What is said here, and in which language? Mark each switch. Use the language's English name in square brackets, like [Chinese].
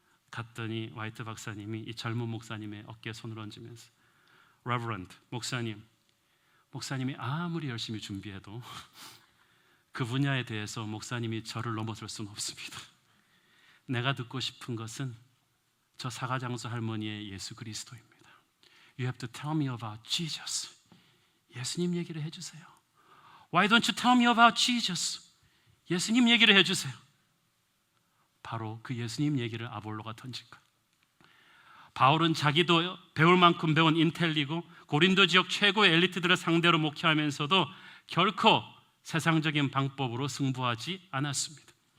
[Korean] 갔더니 화이트 박사님이 이 젊은 목사님의 어깨에 손을 얹으면서 Reverend, 목사님이 아무리 열심히 준비해도 그 분야에 대해서 목사님이 저를 넘어설 수는 없습니다. 내가 듣고 싶은 것은 저 사가장수 할머니의 예수 그리스도입니다. [English] You have to tell me about Jesus. [Korean] 예수님 얘기를 해주세요. [English] Why don't you tell me about Jesus? [Korean] 예수님 얘기를 해주세요. 바로 그 예수님 얘기를 아볼로가 던진 거예요. 바울은 자기도 배울 만큼 배운 인텔리고 고린도 지역 최고의 엘리트들을 상대로 목회하면서도 결코 세상적인 방법으로 승부하지 않았습니다.